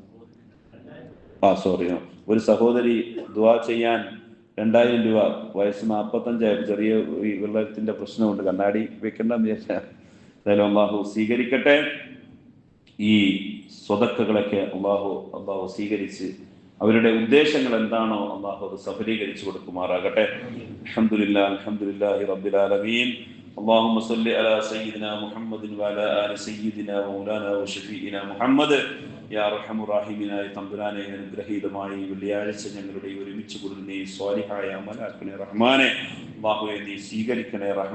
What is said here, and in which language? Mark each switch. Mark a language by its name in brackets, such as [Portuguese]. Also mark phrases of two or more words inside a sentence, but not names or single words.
[Malayalam] ഒരു സഹോദരി ദുആ ചെയ്യാൻ 2000 രൂപ, വയസ്സ് 45, ചെറിയ വെള്ളത്തിന്റെ പ്രശ്നമുണ്ട്, കണ്ണാടി വെക്കേണ്ടെന്ന് വിചാരിച്ചാൽ. എന്തായാലും അള്ളാഹു സ്വീകരിക്കട്ടെ. ഈ സ്വതക്കകളൊക്കെ അള്ളാഹു സ്വീകരിച്ച് അവരുടെ ഉദ്ദേശങ്ങൾ എന്താണോ അള്ളാഹു അത് സഫലീകരിച്ചു കൊടുക്കുമാറാകട്ടെ. [Arabic] الحمد لله رب العالمين. اللهم صل على سيدنا محمد وعلى آل سيدنا ومولانا وشفيعنا محمد. يا أرحم الراحمين [Malayalam] തമ്പുരാനെ, അനുഗ്രഹീതമായി വെള്ളിയാഴ്ച ഞങ്ങളുടെ ഒരുമിച്ച് കൂടുന്ന ഈ സ്വാലിഹായ അമലാക്കണേ റഹ്മാനെ. അല്ലാഹുവേ, നീ സ്വീകരിക്കണേ റഹ്മാൻ.